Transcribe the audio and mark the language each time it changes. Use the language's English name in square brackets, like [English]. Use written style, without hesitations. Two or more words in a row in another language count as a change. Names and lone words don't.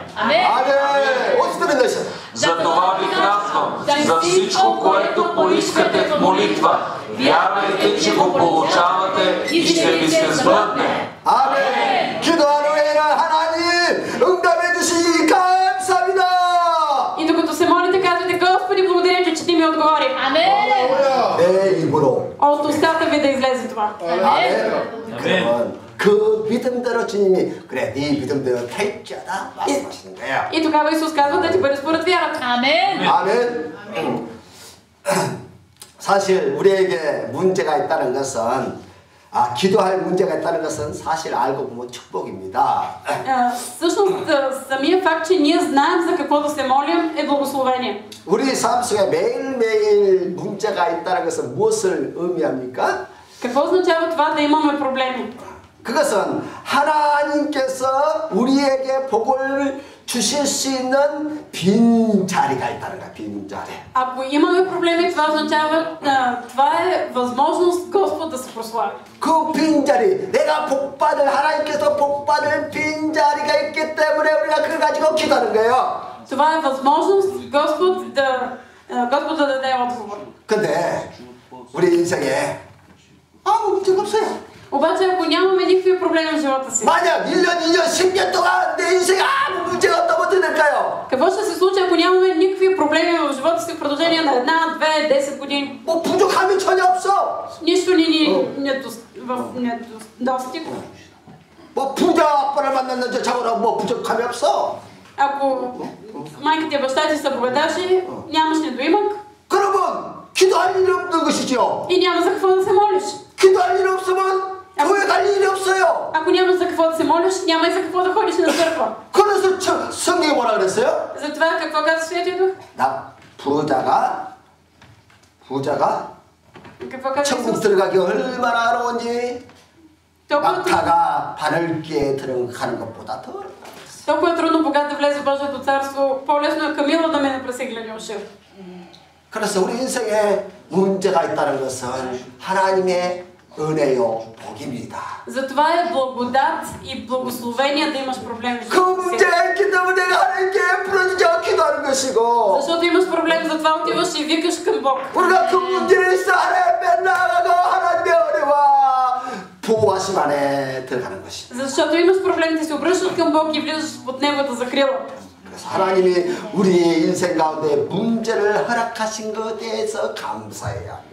[Bulgarian] Амен. Затова ви казвам, за всичко, което поискате в молитва, вярвайте, че го получавате и ще ви се сбъдне. [Korean] 아멘. 기도하는 후에는 하나님 응답해 주시기 감사합니다. [Bulgarian] И докато се молите, казвате, Господи, благодаря ти, че ти ми отговори. Амен. [Korean] 내 입으로. [Bulgarian] От устата ви да излезе това. [Korean] 아멘. 그러면 그 믿음대로 주님이 그래 네 믿음대로 될지어다 말씀하시는 거예요. [Bulgarian] И тогава Исус казва да ти бъде според вярата. Амен. [Korean] 아멘. 사실 우리에게 문제가 있다는 것은 기도할 문제가 있다는 것은 사실 알고 보면 축복입니다. [Bulgarian] Всъщност, самия факт, че ние знаем за какво да се молим, е благословение. [Korean] 우리 삶 속에 매일매일 문제가 있다는 것은 무엇을 의미합니까? [Bulgarian] Какво означава това да имаме проблеми? [Korean] 그것은 하나님께서 우리에게 복을 주실 수 있는 빈 자리가 있다는 거야. 빈 자리. [Bulgarian] Ако имаме проблеми, това означава, това е възможност Господ да се прослави. [Korean] 그 빈 자리, 내가 복받을 하나님께서 복받을 빈 자리가 있기 때문에 우리가 그걸 가지고 기도하는 거예요. [Bulgarian] Това е възможност Господ да даде отговор. [Korean] 근데 우리 인생에 아무 문제가 없어요. [Bulgarian] Обаче, ако нямаме никакви проблеми в живота си, [Korean] 만약 1년, 2년, 10년 동안 내 인생에 아무 문제가 없다면 어떻게 될까요? [Bulgarian] какво ще се случи, ако нямаме никакви проблеми в живота си в продължение на 1, 2, 10 години? [Korean] 뭐 부족함이 전혀 없어. [Bulgarian] Нищо ни недостиг. [Korean] 뭐 부자 아빠를 만났는데 자고로 뭐 부족함이 없어. [Bulgarian] Ако майка ти и баща ти са богаташи, нямаш недоимък [Korean] 그러면 기도할 일이 없는 것이죠. [Bulgarian] и няма за какво да се молиш. [Korean] 기도할 일 없으면 교회 갈 일이 없어요. [Bulgarian] Ако нямаш за какво да се молиш, няма и за какво да ходиш на църква. [Korean] 그래서 성경이 뭐라 그랬어요? [Bulgarian] Затова какво казва Светия Дух? [Korean] 나 부자가 [Bulgarian] Какво казва [Korean] 천국 [Bulgarian] Исус? [Korean] 들어가기 얼마나 어려운지 [Bulgarian] Толкова, [Korean] 낙타가 바늘기에 들어가는 것보다 더 어렵다. [Bulgarian] толкова е трудно богат да влезе в Божието царство. По-лесно е камила да мине през иглени уши. [Korean] 그래서 우리 인생에 문제가 있다는 것은 하나님의 은혜요 복입니다. [Bulgarian] Затова е благодат и благословение да имаш проблеми в [Korean] 그 [Bulgarian] живота си. [Korean] 문제가 있기 때문에 내가 하나님께 부르짖어 기도하는 것이고 [Bulgarian] Защото имаш проблем, затова отиваш и викаш към Бог. [Korean] 우리가 그 문제를 있어 하나님께 나아가고 하나님의 은혜와 보호하심 안에 들어가는 것입니다. [Bulgarian] Защото имаш проблем, ти се обръщаш към Бог и влизаш под Неговата закрила. [Korean] 그래서 하나님이 우리 인생 가운데 문제를 허락하신 것에 대해서 감사해야 합니다.